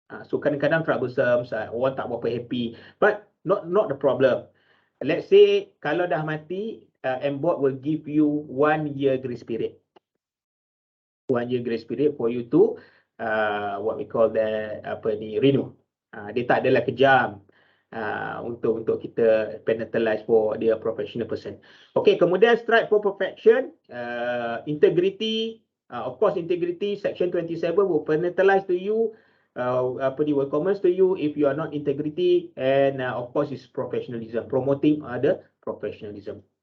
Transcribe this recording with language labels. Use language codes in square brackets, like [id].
[en] So [ms] kadang-kadang [en] troublesome, [ms] orang tak berapa [en] happy, but not the problem. Let's say [ms] kalau dah mati, [en] MBOT will give you 1 year grace period. 1 year grace period for you to what we call the renew. [ms] Dia tak adalah kejam untuk kita [en] penalize for [ms] dia [en] professional person. Okay, kemudian strive for perfection, integrity. Of course, integrity section 27 will penalize to you, will comments to you if you are not integrity, and of course is professionalism, promoting other professionalism.